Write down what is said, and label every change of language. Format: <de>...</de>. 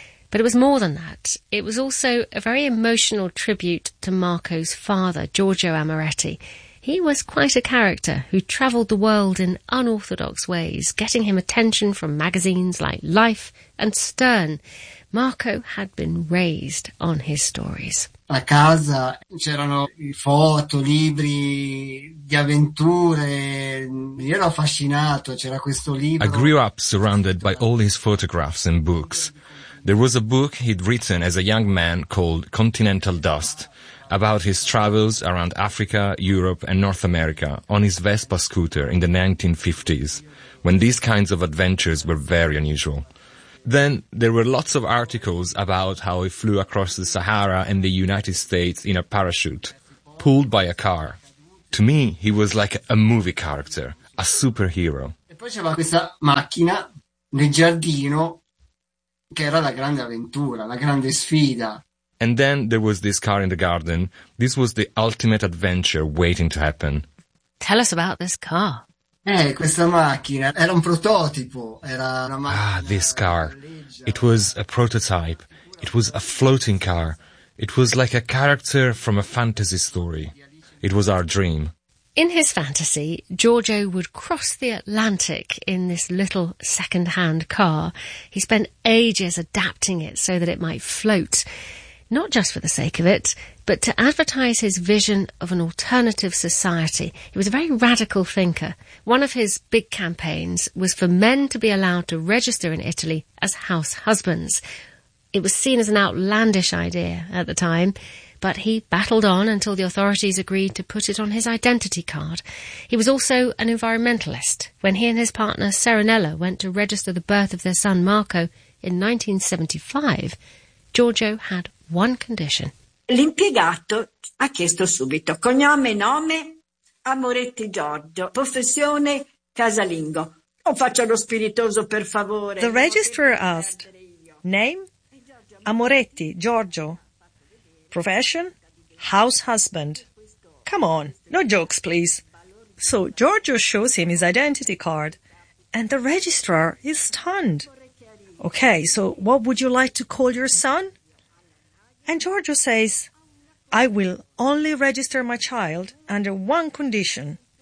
<en>But it was more than that. It was also a very emotional tribute to Marco's father, Giorgio Amoretti. He was quite a character who travelled the world in unorthodox ways, getting him attention from magazines like Life and Stern. Marco had been raised on his stories.</en> <it>A casa c'erano foto, libri di avventure. Io ero affascinato, c'era questo libro.</it> <en>I grew up surrounded by all his photographs and books. There was a book he'd written as a young man called Continental Dust about his travels around Africa, Europe and North America on his Vespa scooter in the 1950s, when these kinds of adventures were very unusual. Then there were lots of articles about how he flew across the Sahara and the United States in a parachute, pulled by a car. To me, he was like a movie character, a superhero.</en> <it>E poi c'era questa macchina nel giardino. Che era la grande avventura, la grande sfida.</it> <en>And then there was this car in the garden. This was the ultimate adventure waiting to happen. Tell us about this car.</en> <it>Questa macchina era un prototipo. Era una macchina.</it> <en>Ah, this car. It was a prototype. It was a floating car. It was like a character from a fantasy story. It was our dream. In his fantasy, Giorgio would cross the Atlantic in this little second-hand car. He spent ages adapting it so that it might float, not just for the sake of it, but to advertise his vision of an alternative society. He was a very radical thinker. One of his big campaigns was for men to be allowed to register in Italy as house husbands. It was seen as an outlandish idea at the time, but he battled on until the authorities agreed to put it on his identity card. He was also an environmentalist. When he and his partner, Serenella, went to register the birth of their son, Marco, in 1975, Giorgio had one condition.</en> <it>L'impiegato ha chiesto subito cognome, nome, Amoretti Giorgio, professione casalingo. Non faccia lo spiritoso, per favore.</it> <en>The registrar asked, name, Amoretti Giorgio. Profession? House husband. Come on, no jokes, please. So Giorgio shows him his identity card and the registrar is stunned. Okay, so what would you like to call your son? And Giorgio says, I will only register my child under one condition.</en>